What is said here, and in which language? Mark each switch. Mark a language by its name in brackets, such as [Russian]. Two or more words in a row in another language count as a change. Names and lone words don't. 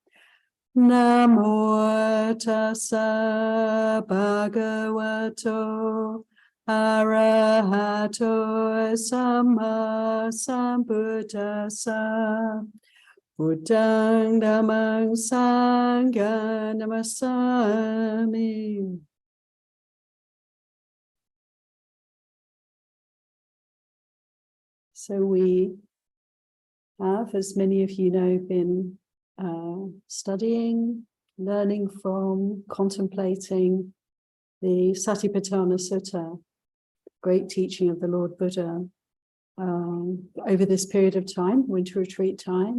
[Pali] Namo tassa bhagavato arahato sammasambuddhassa. Buddhang dhammang sanghang namasami. [English] So we have, as many of you know, been studying, learning from, contemplating the Satipatthana Sutta, great teaching of the Lord Buddha, over this period of time, winter retreat time.